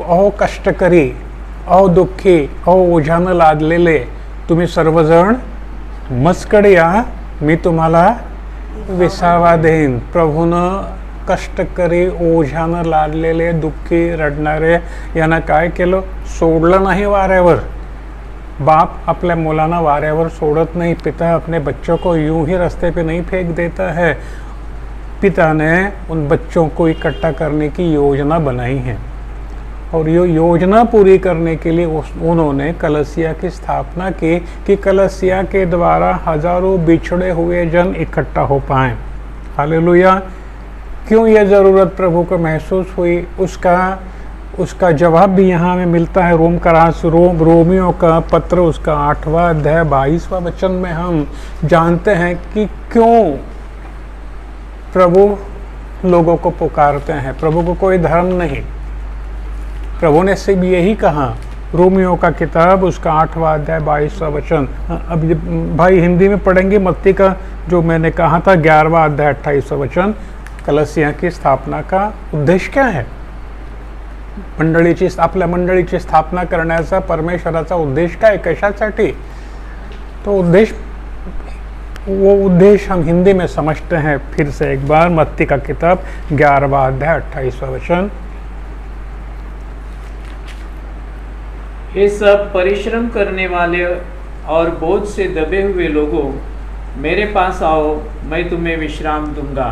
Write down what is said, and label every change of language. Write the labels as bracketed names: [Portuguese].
[Marathi] अहो कष्टकरी, अहो दुःखी, अहो ओझ्यानं लादलेले तुम्ही सर्वजण मजकडे या, मी तुम्हाला विसावा देईन. प्रभूनं कष्टकरी, ओझ्यानं लादलेले, दुःखी, रडणारे यांना काय केलं? सोडलं नाही वाऱ्यावर. [Hindi] बाप अपने मुलाना वाऱ्यावर सोड़त नहीं. पिता अपने बच्चों को यूं ही रास्ते पे नहीं फेंक देता है. पिता ने उन बच्चों को इकट्ठा करने की योजना बनाई है, और ये योजना पूरी करने के लिए उन्होंने कलसिया की स्थापना की कि कलसिया के द्वारा हजारों बिछड़े हुए जन इकट्ठा हो पाएं. हालेलुया. क्यों ये ज़रूरत प्रभु को महसूस हुई, उसका जवाब भी यहाँ हमें मिलता है. रोमियो का पत्र, उसका 8वां अध्याय 22वां वचन में हम जानते हैं कि क्यों प्रभु लोगों को पुकारते हैं. प्रभु को कोई धर्म नहीं. प्रभु ने सिर्फ यही कहा. रोमियो का किताब, उसका 8वां अध्याय 22वां वचन. अब भाई हिंदी में पढ़ेंगे. मत्ती का जो मैंने कहा था 11वां अध्याय 28वां वचन. कलसिया की स्थापना का उद्देश्य क्या है? [Marathi] आपल्या मंडळीची स्थापना करण्याचा परमेश्वराचा उद्देश काय? कशासाठी? [Hindi] तो उद्देश हम हिंदी में समझते हैं फिर से एक बार. मत्ती का किताब 11वां अध्याय 28वां वचन. हे सब परिश्रम करने वाले और बोझ से दबे हुए लोगों, मेरे पास आओ, मैं तुम्हें विश्राम दूंगा.